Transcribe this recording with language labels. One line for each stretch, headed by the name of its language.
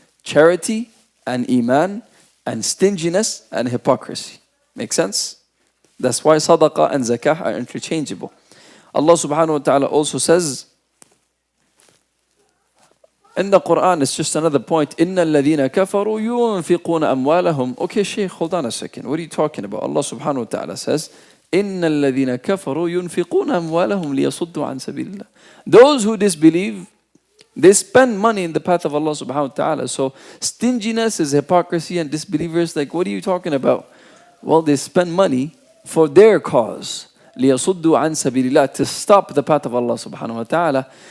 English: Charity and iman and stinginess and hypocrisy. Make sense? That's why sadaqah and zakah are interchangeable. Allah subhanahu wa ta'ala also says in the Quran, it's just another point,
Arabic: إِنَّ الَّذِينَ كَفَرُوا يُنْفِقُونَ أَمْوَالَهُم.
English: Okay, Shaykh, hold on a second. What are you talking about? Allah subhanahu wa ta'ala says,
Arabic: إِنَّ الَّذِينَ كَفَرُوا يُنْفِقُونَ أَمْوَالَهُم لِيَصُدُّوا عَنْ سَبِيلِ اللَّهِ.
English: Those who disbelieve, they spend money in the path of Allah subhanahu wa ta'ala. So stinginess is hypocrisy, and disbelievers, like, what are you talking about? Well, they spend money for their cause.
Arabic: لِيَصُدُّوا عَنْ سَبِيلِ اللَّهِ,
English: to stop the path of Allah subhanahu wa ta'ala.